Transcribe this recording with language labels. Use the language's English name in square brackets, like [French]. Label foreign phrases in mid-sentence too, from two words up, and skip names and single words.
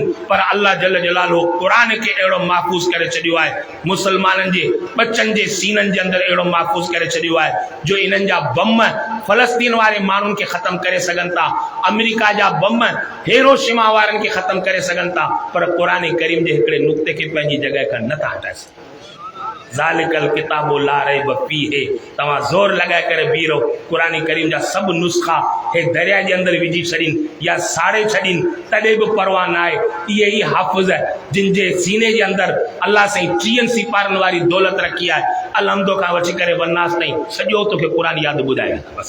[Sindhi] पर अल्लाह [Arabic] جل جلاله [Sindhi] क़ुर खे अहिड़ो महफ़ूज़ करे छॾियो आहे, मुसलमाननि बचनि जे सीननि जे अंदरि अहिड़ो महफ़ूज़ करे छॾियो आहे जो इन्हनि जा बम फ़लस्तीन वारे माण्हुनि खे ख़तमु करे सघनि था, अमेरिका जा बम हिरोशिमा वारनि खे ख़तमु करे सघनि था, पर क़ुर करीम जे हिकिड़े नुक़्ते खे पंहिंजी जॻह खां नथा हटाए सघनि। [Arabic] ذلك الكتاب لا ريب فيه, [Sindhi] तव्हां ज़ोर लॻाए करे बीह रहो, क़ुर करीम जा सभु नुस्ख़ा हे दरिया जे अंदरि विझी छॾीनि या साड़े छॾीनि तॾहिं बि परवाह न आहे। इहे ई हाफ़िज़ जिन जे सीने जे अंदरि अल्लाह साईं 30 सिपारनि वारी दौलत रखी आहे, अलहमदो खां वठी करे वनास ताईं सॼो तोखे क़ुर यादि ॿुधाए।